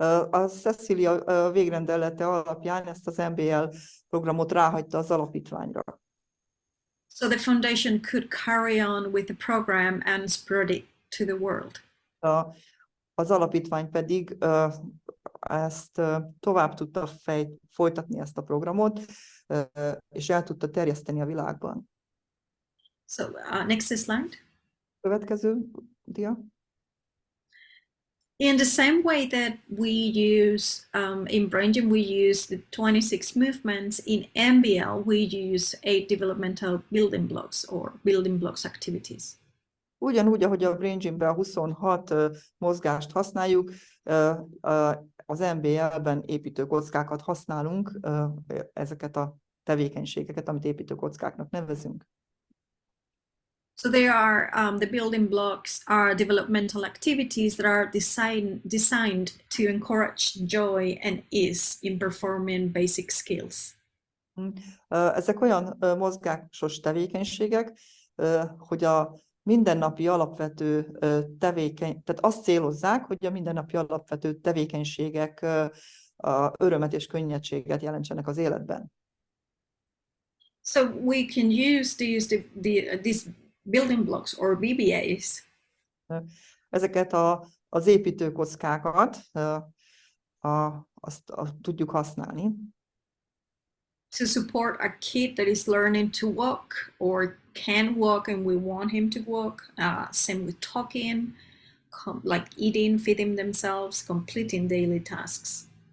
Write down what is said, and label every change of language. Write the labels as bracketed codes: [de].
[hu] A Cecilia végrendelete alapján ezt az MBL programot ráhagyta az alapítványra. [en] So the foundation could carry on with the program and spread it to the world. [hu] Az alapítvány pedig ezt tovább tudta folytatni ezt a programot, és el tudta terjeszteni a világban. [en] So next slide. [hu] Következő dia. [en] In the same way that we use, in Brain Gym, we use the 26 movements, in MBL, we use 8 developmental building blocks or building blocks activities. [hu] Ugyanúgy, ahogy a Brain Gymben 26 mozgást használjuk, az MBL-ben építőkockákat használunk, ezeket a tevékenységeket, amit építőkockáknak nevezünk. [en] So there are the building blocks are developmental activities that are designed to encourage joy and ease in performing basic skills. [hu] Ezek olyan mozgásos tevékenységek, hogy a mindennapi alapvető tehát azt célozzák, hogy a mindennapi alapvető tevékenységek örömet és könnyedséget jelentsenek az életben. [en] So we can use these building blocks or BBAs. [hu] Ezeket az építőkockákat azt tudjuk használni. [en] To support a kid that is learning to walk or can walk and we want him to walk. Same with talking, like eating, feeding themselves, completing daily tasks.